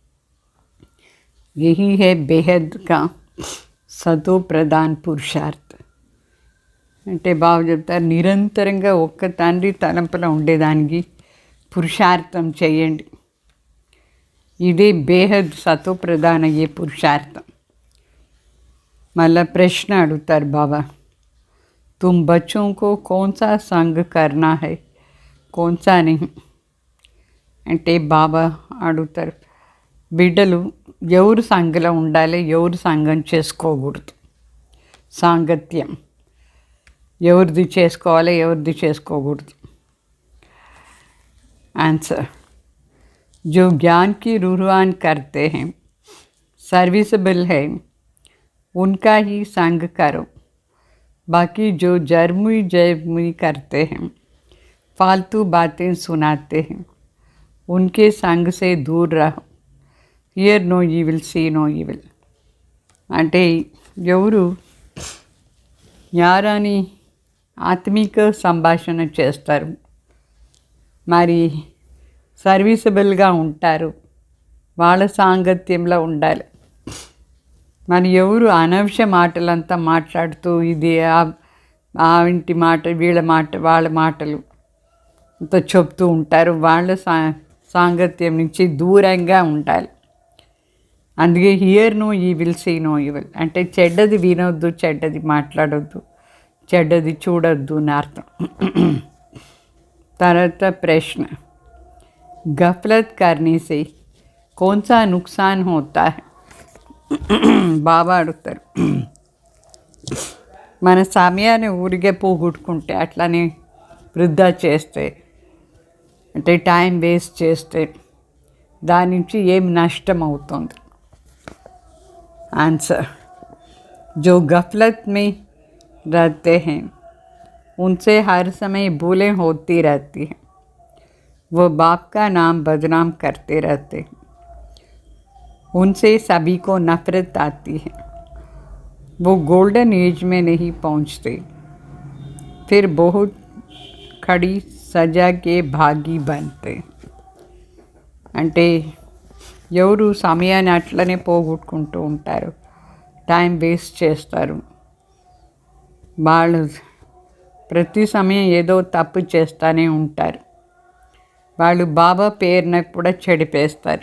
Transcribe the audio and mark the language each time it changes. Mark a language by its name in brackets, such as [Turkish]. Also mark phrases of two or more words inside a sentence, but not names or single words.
[Hindi] यही है बेहद का सतो प्रधान पुरुषार्थ. [Telugu] అంటే బాబా చెప్తారు, నిరంతరంగా ఒక్క తండ్రి తలంపులో ఉండేదానికి పురుషార్థం చేయండి. ఇదే [Hindi] बेहद सतो प्रधान [Telugu] అయ్యే పురుషార్థం. మళ్ళా ప్రశ్న అడుగుతారు బాబా, [Hindi] तुम बच्चों को कौन सा संग करना है, कौन सा नहीं. [Telugu] అంటే బాబా అడుగుతారు, బిడ్డలు ఎవరు సంఘలో ఉండాలి, ఎవరు సంఘం చేసుకోకూడదు, సాంగత్యం ఎవరిది చేసుకోవాలి, ఎవరిది చేసుకోకూడదు. [Hindi] आंसर, जो ज्ञान की रूहान करते हैं, सर्विसेबल है, उनका ही संग करो. बाकी जो जरमुई जयमुई करते हैं, फालतू बातें सुनाते हैं, उनके संग से दूर रहो. [English] hear no evil, see no evil. [Telugu] అంటే ఎవరు జ్ఞానాన్ని ఆత్మిక సంభాషణ చేస్తారు, మరి సర్వీసబుల్గా ఉంటారు, వాళ్ళ సాంగత్యంలో ఉండాలి. మరి ఎవరు అనవసర మాటలంతా మాట్లాడుతూ ఇది ఆ ఇంటి మాట, వీళ్ళ మాట, వాళ్ళ మాటలు, అంత చెప్తూ ఉంటారు. వాళ్ళ సాంగత్యం నుంచి దూరంగా ఉండాలి. అందుకే [English] hear no evil, see no evil [Telugu] అంటే చెడ్డది వినొద్దు, చెడ్డది మాట్లాడొద్దు, చెడ్డది చూడొద్దు అని అర్థం. తర్వాత ప్రశ్న, [Hindi] गफलत करने से कौन सा नुकसान होता है? [Telugu] బాబా అడుగుతారు. మన సమయాన్ని ఊరికే పోగొట్టుకుంటే, అట్లానే వృధా చేస్తే, అంటే [English] time waste [Telugu] చేస్తే దాని నుంచి ఏం నష్టం అవుతుంది? [Hindi] आंसर, जो गफलत में रहते हैं उनसे हर समय भूलें होती रहती हैं. वो बाप का नाम बदनाम करते रहते हैं. उनसे सभी को नफरत आती है. वो [English] golden age [Hindi] में नहीं पहुंचते. फिर बहुत खड़ी सजा के भागी बनते. [Telugu] అంటే ఎవరు సమయాన్ని అట్లనే పోగొట్టుకుంటూ ఉంటారు, [English] time waste [Telugu] చేస్తారు, వాళ్ళు ప్రతి సమయం ఏదో తప్పు చేస్తూనే ఉంటారు. వాళ్ళు బాబా పేరున కూడా చెడిపేస్తారు.